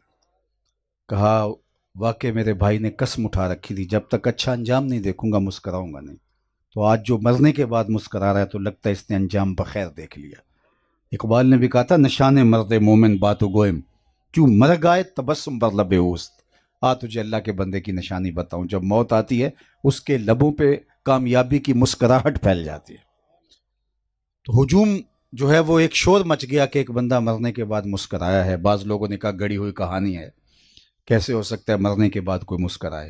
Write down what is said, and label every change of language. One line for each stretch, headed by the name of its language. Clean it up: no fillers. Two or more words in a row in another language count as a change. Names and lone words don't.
Urdu: کہا واقع میرے بھائی نے قسم اٹھا رکھی تھی جب تک اچھا انجام نہیں دیکھوں گا مسکراؤں گا نہیں، تو آج جو مرنے کے بعد مسکرا رہا ہے تو لگتا ہے اس نے انجام بخیر دیکھ لیا۔ اقبال نے بھی کہا تھا
Persian: نشان مرد مومن باتو گوئم، کیوں مر گائے تبسم بر لب اوست۔
Urdu: تجھے اللہ کے بندے کی نشانی بتاؤں، جب موت آتی ہے اس کے لبوں پہ کامیابی کی مسکراہٹ پھیل جاتی ہے۔ تو ہجوم جو ہے وہ ایک شور مچ گیا کہ ایک بندہ مرنے کے بعد مسکرایا ہے۔ بعض لوگوں نے کہا گڑی ہوئی کہانی ہے، کیسے ہو سکتا ہے مرنے کے بعد کوئی مسکرائے۔